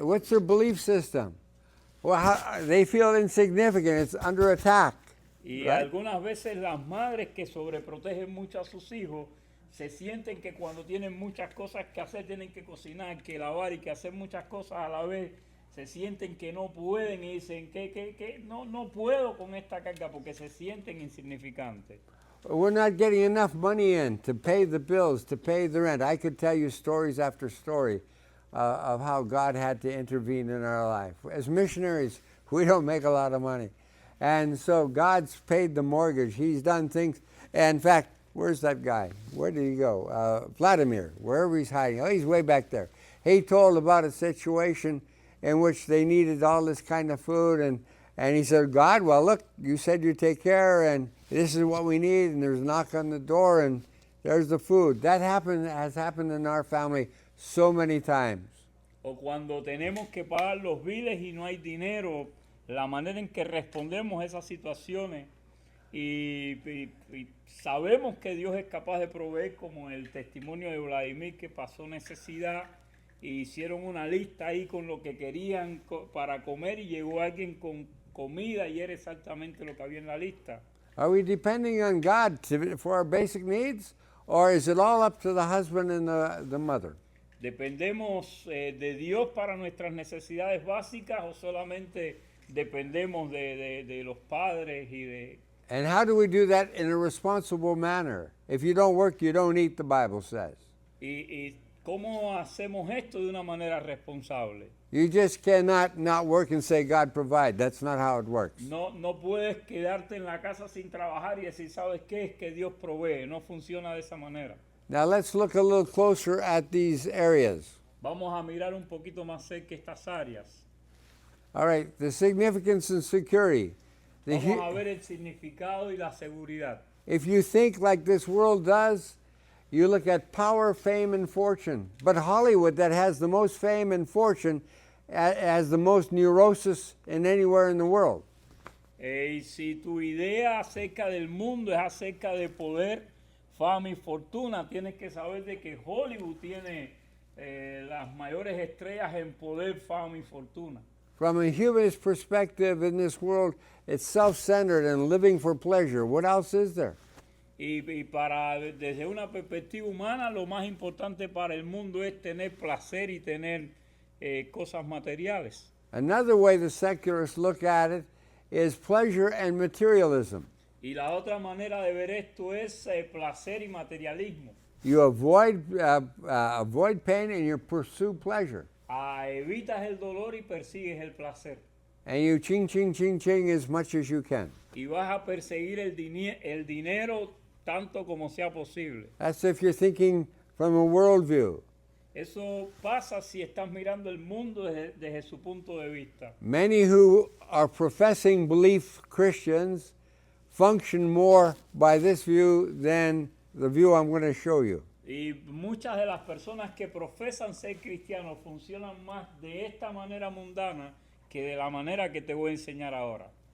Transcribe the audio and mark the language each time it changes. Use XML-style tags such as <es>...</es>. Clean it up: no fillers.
<en>What's their belief system? Well, they feel insignificant. It's under attack.</en> <es>Y</es> <en>Right.</en> <es>algunas veces las madres que sobreprotegen mucho a sus hijos se sienten que cuando tienen muchas cosas que hacer, tienen que cocinar, que lavar y que hacer muchas cosas a la vez, se sienten que no pueden y dicen que no puedo con esta carga porque se sienten insignificantes.</es> <en>We're not getting enough money in to pay the bills, to pay the rent. I could tell you stories after story of how God had to intervene in our life. As missionaries, we don't make a lot of money. And so God's paid the mortgage. He's done things. In fact, where's that guy? Where did he go? Vladimir, wherever he's hiding. Oh, he's way back there. He told about a situation in which they needed all this kind of food, and he said, God, well, look, you said you'd take care, and this is what we need, and there's a knock on the door, and there's the food. That has happened in our family so many times.</en> <es>O cuando tenemos que pagar los biles y no hay dinero, la manera en que respondemos a esas situaciones y sabemos que Dios es capaz de proveer, como el testimonio de Vladimir, que pasó necesidad y hicieron una lista ahí con lo que querían para comer y llegó alguien con comida y era exactamente lo que había en la lista.</es> <en>Are we depending on God for our basic needs, or is it all up to the husband and the mother?</en> <es>¿Dependemos de Dios para nuestras necesidades básicas o solamente dependemos de los padres y de...</es> <en>And how do we do that in a responsible manner? If you don't work, you don't eat, the Bible says.</en> <es>¿Y cómo hacemos esto de una manera responsable?</es> <en>You just cannot not work and say, God provide. That's not how it works.</en> <es>No puedes quedarte en la casa sin trabajar y decir, ¿sabes qué? Es que Dios provee. No funciona de esa manera.</es> <en>Now let's look a little closer at these areas.</en> <es>Vamos a mirar un poquito más cerca estas áreas.</es> <en>All right, the significance and security.</en> <es>Vamos a ver el significado y la seguridad.</es> <en>If you think like this world does, you look at power, fame, and fortune. But Hollywood, that has the most fame and fortune, has the most neurosis in anywhere in the world.</en> <es>Y si tu idea acerca del mundo es acerca de poder, fama y fortuna, tienes que saber de que Hollywood tiene las mayores estrellas en poder, fama y fortuna.</es> <en>from a humanist perspective in this world, it's self-centered and living for pleasure. What else is there?</en> <es>Desde una perspectiva humana, lo más importante para el mundo es tener placer y tener cosas materiales.</es> <en>Another way the secularists look at it is pleasure and materialism.</en> <es>Y la otra manera de ver esto es placer y materialismo.</es> <en>You avoid pain and you pursue pleasure.</en> <es>Evitas el dolor y persigues el placer.</es> <en>And you ching, ching, ching, ching as much as you can.</en> <es>Y vas a perseguir el dinero tanto como sea posible.</es> <en>That's if you're thinking from a worldview.</en> <es>Eso pasa si estás mirando el mundo desde su punto de vista.</es> <en>Many who are professing belief Christians function more by this view than the view I'm going to show you.</en> <es>Y muchas de las personas que profesan ser cristianos funcionan más de esta manera mundana que de la manera que te voy a enseñar ahora.</es>